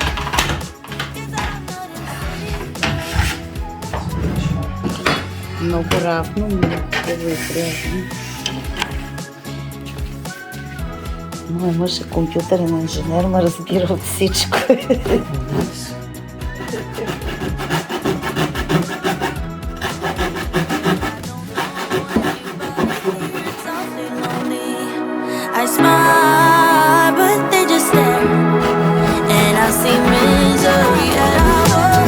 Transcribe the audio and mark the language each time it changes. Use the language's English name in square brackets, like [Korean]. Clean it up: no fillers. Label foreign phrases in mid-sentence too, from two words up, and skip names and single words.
[Bulgarian] Много равно, много хубаво и приятно. Моят мъж е компютърен инженер, ма разбира от всичко. [English] I smile, but they just stare, and I see misery everywhere.